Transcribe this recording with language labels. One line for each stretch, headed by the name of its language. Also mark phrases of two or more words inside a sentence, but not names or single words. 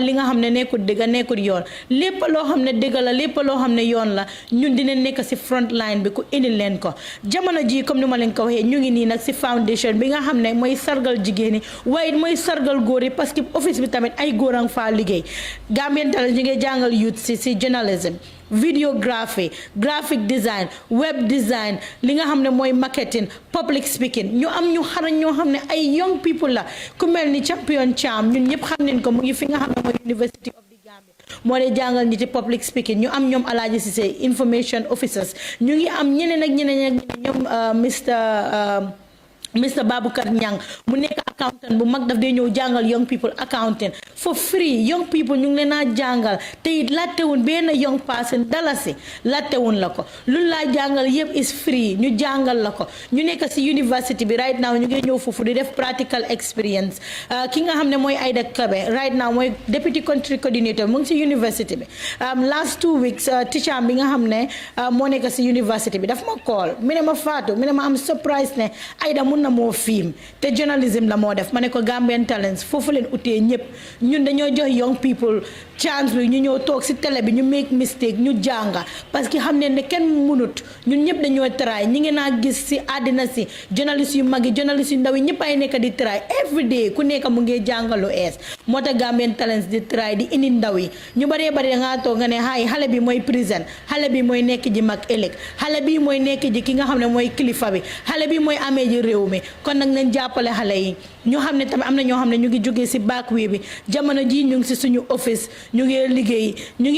Wolof: li nga xam ne nekkul dëgg nekkul yoon lépp loo xam ne dëgg la lépp loo xam ne yoon la ñun dinañ nekk si
English: front line
Wolof: bi ku indil leen ko jamono ji comme ni ma leen ko waxee ñu ngi nii nag si foundation bi nga xam ne mooy sargal jigéen ñi waaye mooy sargal góor yi
French: parce que
Wolof: office bi tamit ay góor a nga faa liggéey Gambian Talents ñu ngi jàngal youth si
English: journalism videography graphic design web design
Wolof: li nga xam ne mooy
English: marketing public speaking
Wolof: ñu am ñu xarañ ñoo xam ne ay
English: young people
Wolof: la ku mel ni champion Cham ñun ñëpp xam nañ ko mu ngi fi nga xam ne mooy University of the Gambia moo dee jàngal ñi ci
English: public speaking
Wolof: ñu am ñoom Alaaji Cissé
English: information officers
Wolof: ñu ngi am ñeneen ak ñeneen ak ñoom Mr Baboucar Nyang mu nekk accountant bu mag daf dee ñëw jàngal
English: young people accounting for free young people
Wolof: ñu ngi leen a jàngal te it laajtewuñ benn
English: young person
Wolof: dalasi laajtewuñ la ko lu laa jàngal yëpp
English: is free
Wolof: ñu jàngal la ko ñu nekk si university bi
English: right now
Wolof: ñu ngi ñëw foofu di def
English: practical experience
Wolof: ki nga xam ne mooy Aida Kabe
English: right now
Wolof: mooy
English: deputy country coordinator
Wolof: mu ngi si university bi
English: last 2 weeks teacher
Wolof: bi nga xam ne moo nekk si university bi daf ma call mi ne ma Fatou mi ne ma am surprise ne Aida mun na moo film te journalism la moo def ma ne ko Gambian Talents foofu leen utee ñëpp ñun dañoo jox
English: young people chance
Wolof: bi ñu ñëw toog si télé bi ñu
English: make mistake
Wolof: ñu jànga parce que xam ne kenn munut ñun ñëpp dañoo try ñi ngi naa gis si àddina si journaliste yu mag yi journaliste yu ndaw yi ñëpp ay nekk di try
English: every day
Wolof: ku nekk mu ngi jàngalu ees moo tax Gambian Talents di try di indi ndaw yi ñu baree bari dangaa toog nga ne hay xale bi mooy prison xale bi mooy nekk ji mag ëllëg xale bi mooy nekk ji ki nga xam ne mooy kilifa bi xale bi mooy amee ji réew mi kon nag nañ jàppale xale yi ñu xam ne tamit am na ñoo xam ne ñu ngi jógee si back wi bi jamono ji ñu ngi si suñu office ñu ngi liggéey ñu ngi